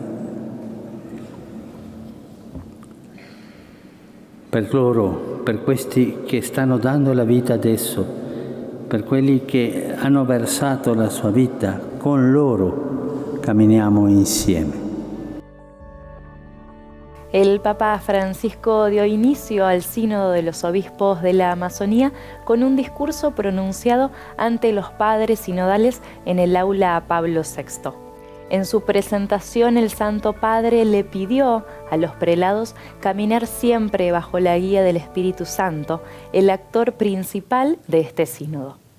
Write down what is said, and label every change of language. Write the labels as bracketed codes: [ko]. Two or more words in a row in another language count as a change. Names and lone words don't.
[it] Per loro, per questi che stanno dando la vita adesso, per quelli che hanno versato la sua vita, con loro camminiamo insieme. [es] El Papa Francisco dio inicio al Sínodo de los Obispos de la Amazonía con un discurso pronunciado ante los padres sinodales en el aula Pablo VI. En su presentación, el Santo Padre le pidió a los prelados caminar siempre bajo la guía del Espíritu Santo, el actor principal de este sínodo.